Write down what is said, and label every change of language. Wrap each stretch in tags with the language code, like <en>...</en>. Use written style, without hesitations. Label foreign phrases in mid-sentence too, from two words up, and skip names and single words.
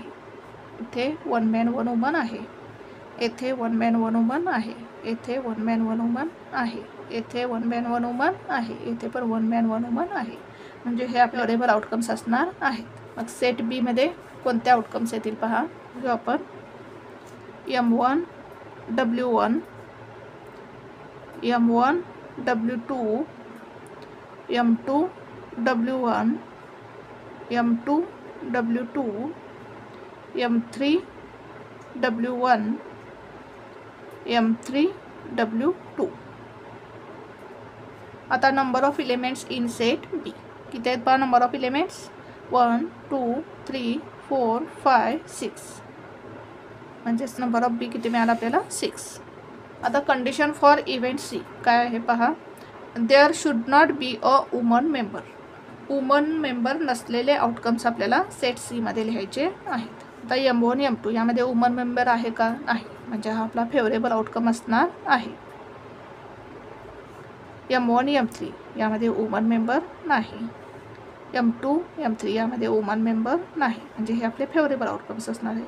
<mr>इथे 1</mr> <en>man 1 woman</en> <mr>आहे, येथे 1</mr> <en>man 1 woman</en> <mr>आहे, येथे 1</mr> <en>man 1 woman</en> <mr>आहे, येथे 1</mr> <en>man 1 woman</en> <mr>आहे, येथे पण 1</mr> <en>man 1 woman</en> <mr>आहे. म्हणजे हे आपले</mr> <en>favorable outcomes</en> <mr>असणार आहेत. मग सेट बीमध्ये कोणते आउटकम्स येतील पहा. जो आपण M1 W1 M1 W2 M2 W1 M2 W2 M3 W1 M3 W2. आता</mr> <en>number of elements in set B</en> <mr>किती आहेत पहा.</mr> <en>number of elements 1 2 3 4 5 6.</en> <mr>म्हणजेच</mr> <en>number of B</en> <mr>किती मिळाला आपल्याला 6. आता</mr> <en>condition for event C</en> <mr>काय आहे पहा.</mr> <en>There should not be a woman member. woman member</en> <mr>नसलेले आउटकम्स आपल्याला सेट सीमध्ये लिहायचे आहेत. आता M1 M2 यामध्ये</mr> <en>woman member</en> <mr>आहे का, नाही, म्हणजे हा आपला</mr> <en>favorable outcome</en> <mr>असणार आहे. M1 M3 यामध्ये</mr> <en>woman member</en> <mr>नाही. M2 M3 यामध्ये</mr> <en>woman member</en> <mr>नाही, म्हणजे हे आपले</mr> <en>favorable outcomes</en> <mr>असणार आहे.</mr>